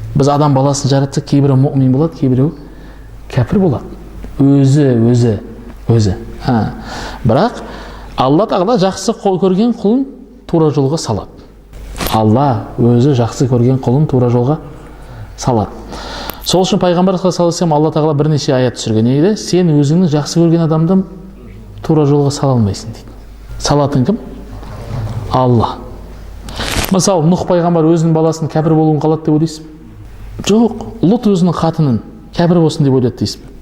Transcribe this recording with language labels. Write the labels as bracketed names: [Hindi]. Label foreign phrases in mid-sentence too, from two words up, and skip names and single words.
[Kazakh] Біз адам баласын жараттық, кейбірі мұъмин болады, кейбірі кәпір болады. Өзі. Бірақ Алла тағала жақсы көрген құлын тура жолға салады. Алла өзі жақсы көрген құлын тура жолға салады. Сол үшін пайғамбар [Arabic] صلى الله عليه وسلم [Kazakh] Алла тағала бірнеше аят түсірген. Не дейді? Сен өзіңнің жақсы көрген адамды тура жолға сала алмайсың дейді. Салатын кім? Алла. Мысалы, Нұх пайғамбар өзінің баласының кәпір болуын қалады деп ойлайсыз ба? Жоқ. Лут өзінің қатынын кәпір болсын деп ойлады дейсіз ба?